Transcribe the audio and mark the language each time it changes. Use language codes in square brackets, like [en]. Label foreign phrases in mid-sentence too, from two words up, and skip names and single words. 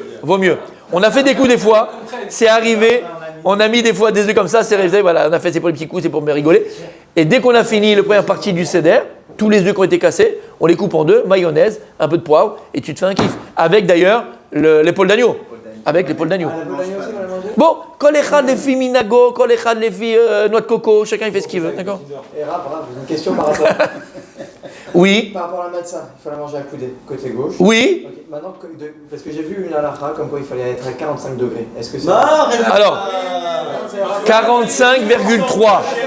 [fr] On a fait des coups des fois, c'est arrivé, on a mis des fois des œufs comme ça, c'est resté, voilà, on a fait, c'est pour les petits coups, c'est pour me rigoler. Et dès qu'on a fini la première partie du Seder, tous les œufs qui ont été cassés, on les coupe en deux, mayonnaise, un peu de poivre, et tu te fais un kiff. Avec d'ailleurs l'épaule d'agneau. Avec l'épaule d'agneau. Bon, [he] כל אחד [fr] les filles minago, [he] כל אחד [fr] les filles noix de coco, chacun il fait ce qu'il veut, d'accord? Et Rav, j'ai une question par rapport. Oui. Par rapport à la matzah, il faut la manger à côté gauche. Oui. Okay. Maintenant, parce que j'ai vu une halakha comme quoi il fallait être à 45 degrés. Est-ce que c'est. Alors, 45,3.